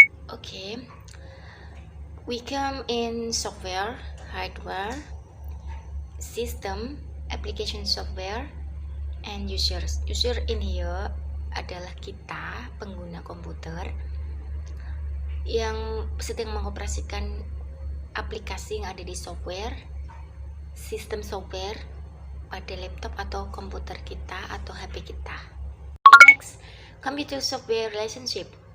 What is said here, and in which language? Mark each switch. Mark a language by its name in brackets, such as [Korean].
[English] Okay, we come in software, hardware, system, application software, and users. User in here [Indonesian] adalah kita, pengguna komputer yang sedang mengoperasikan aplikasi yang ada di software, sistem software pada laptop atau komputer kita atau HP kita. [English] Next, computer software relationship.